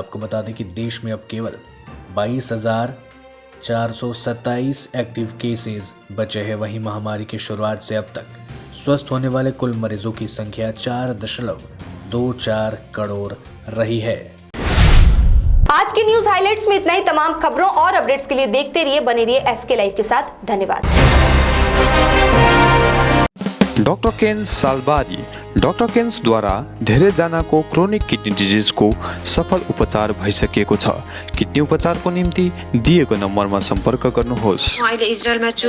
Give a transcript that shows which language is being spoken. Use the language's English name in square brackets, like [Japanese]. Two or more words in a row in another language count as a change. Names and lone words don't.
[Hindi] आपको बता दें कि देश में अब केवल 22,427 [English] active cases [Hindi] बचे हैं। वहीं महामारी की शुरुआत से अब तक स्वस्थ होने वाले कुल मरीजों की संख्या 4.24 करोड़ रही है। आज के [English] news highlights [Hindi] में इतना ही। तमाम खबरों और अपडेट्स के लिए देखते रहिए, बने रहिए एसके लाइव के साथ। धन्यवाद। [Nepali] डाक्टर केन्स सालबारी। डाक्टर केन्स द्वारा धेरैजनाको [English] chronic kidney disease [Nepali] सफल उपचार भइसकेको छ। किडनी उपचारको निम्ति दिएको नम्बरमा सम्पर्क गर्नुहोस्। अहिले इजरायलमा छु।